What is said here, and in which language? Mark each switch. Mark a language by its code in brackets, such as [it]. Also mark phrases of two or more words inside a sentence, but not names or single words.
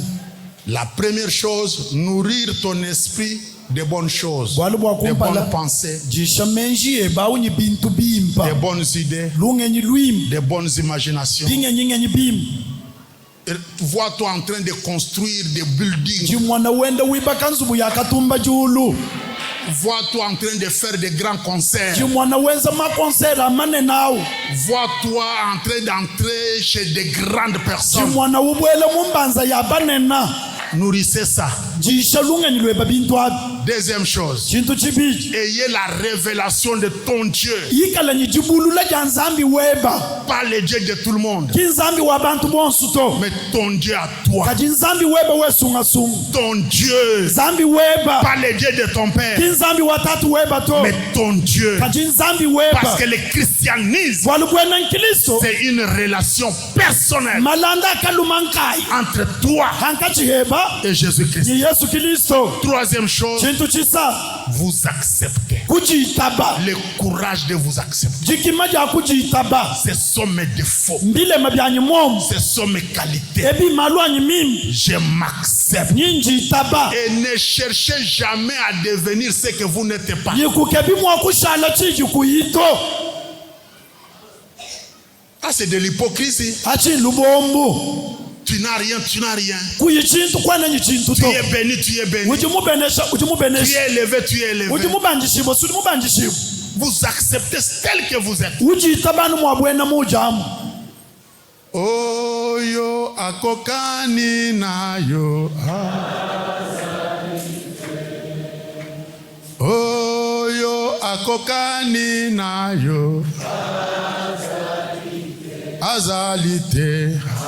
[fr] La première chose, nourrir ton esprit de bonnes choses, de bonnes pensées, de bonnes idées, de bonnes imaginations. vois-toi en train de construire des buildings. [cjk] jimwana wende wibaka nzubu yakatumba julu [fr] Vois-toi en train de faire des grands concerts. [cjk] jimwana wenza makonsera amanene awu [fr] Vois-toi en train d'entrer chez des grandes personnes. [cjk] jimwana ubwele mumbanza yabanena [fr] Nourrissez ça. [cjk] jisha lungenyilweba bintu abi [fr] Deuxième chose, [cjk] chintu chibiji [fr] ayez la révélation de ton Dieu. [cjk] yikalanye jibulula ja nzambi weba [fr] Pas le Dieu de tout le monde, [cjk] kinzambi wabantu bonsu to [fr] mais ton Dieu à toi. [cjk] kaji nzambi weba wesungasunga [fr] Ton Dieu, [cjk] nzambi weba [fr] pas le Dieu de ton père, [cjk] kinzambi watatu weba to [fr] mais ton Dieu. [cjk] kaji nzambi [fr] Parce [cjk] weba [fr] que le christianisme, [cjk] walubwena nkilisto [fr] c'est une relation personnelle [cjk] malanda akalumankai [fr] entre toi [cjk] hankachiheba [fr] et Jésus-Christ. [cjk] ni yesu kristo [fr] Troisième chose, [cjk] chintu chisa [fr] vous acceptez. [cjk] kujitaba [fr] Le courage de vous accepter. [cjk] jikima ja kujitaba [fr] Ce sont mes défauts. [cjk] mbilema byanyi momu [fr] Ce sont mes qualités. [cjk] ebi malwanyi mimi [fr] Je m'accepte. [cjk] nyinjitaba [fr] Et ne cherchez jamais à devenir ce que vous n'êtes pas. [cjk] yikukebi mwakushala chiji kuyito [fr] Ah, c'est de l'hypocrisie. [cjk] achi lubombu [fr] Tu n'as rien, tu n'as rien. [cjk] kuyi chintu kwanenyi chintu [fr] Tu [cjk] to [fr] es béni, tu es béni. [cjk] ujimubenesha [fr] Tu [cjk] ujimubenesha [fr] es élevé, tu es élevé. [cjk] ujimubanjishibo sulimubanjishibo [fr] Vous acceptez tel que vous êtes. [cjk] ujitabanu mwabwena mujamu [ln] Oyo akokani nayo. Oyo akokani nayo. Azalite.